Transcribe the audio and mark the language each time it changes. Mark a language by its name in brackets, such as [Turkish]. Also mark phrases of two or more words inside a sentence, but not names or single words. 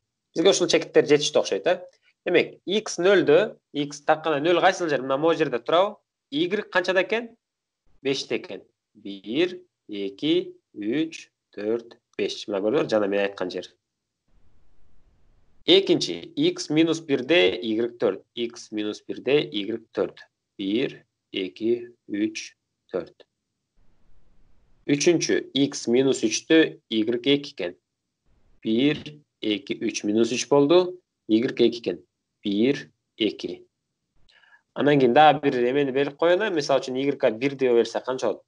[Kyrgyz] Бизге ушул чекиттер жетиштүү окшойт, Демек, X 0-дө, X таккана 0 кайсыл жер? Мына могул жерде турабы? Y канчада экен? 5-те экен. 1, 2, 3, 4, 5. Мына көрдүңөр, жана мен айткан жер. Экинчи, X минус 1-де Y 4. X минус 1-де Y 4. 1, 2, 3, 4. Үчүнчү, X минус 3-дө Y 2 экен. 1, 2, 3 минус 3 болду. Y 2 экен. 1, 2. Анан кийин дагы бир эмени берип коеюн, мисалы үчүн Y-га 1 деп берсек канча болот?